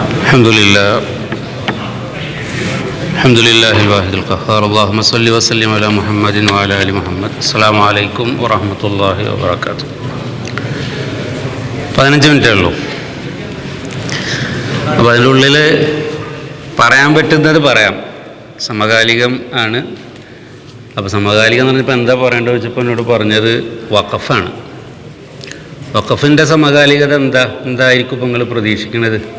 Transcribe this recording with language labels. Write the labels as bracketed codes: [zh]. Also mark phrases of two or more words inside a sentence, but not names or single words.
[ar] الحمد لله الواحد القهار اللهم صل وسلم على محمد وعلى آل محمد السلام عليكم ورحمة الله وبركاته [ml] 15 മിനിറ്റേ ഉള്ളൂ. അപ്പോൾ അതിൻ്റെ ഉള്ളിൽ പറയാൻ പറ്റുന്നത് പറയാം. സമകാലികം ആണ്. അപ്പോൾ സമകാലികം എന്ന് പറഞ്ഞപ്പോൾ എന്താ പറയേണ്ടത് വെച്ചപ്പോൾ എന്നോട് പറഞ്ഞത് വഖഫാണ്. വഖഫിൻ്റെ സമകാലികത എന്തായിരിക്കും ഇപ്പോൾ നിങ്ങൾ പ്രതീക്ഷിക്കുന്നത്?